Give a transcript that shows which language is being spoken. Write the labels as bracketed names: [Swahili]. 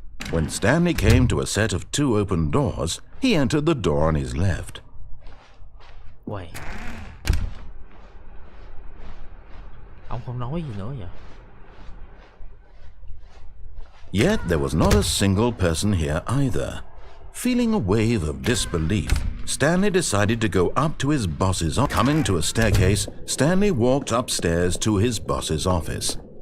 [English] When Stanley came to a set of 2 open doors, he entered the door on his left. [Vietnamese] Uầy, ông không nói gì nữa vậy? [English] Yet there was not a single person here either. Feeling a wave of disbelief, Stanley decided to go up to his boss's office. Coming to a staircase, Stanley walked upstairs to his boss's office.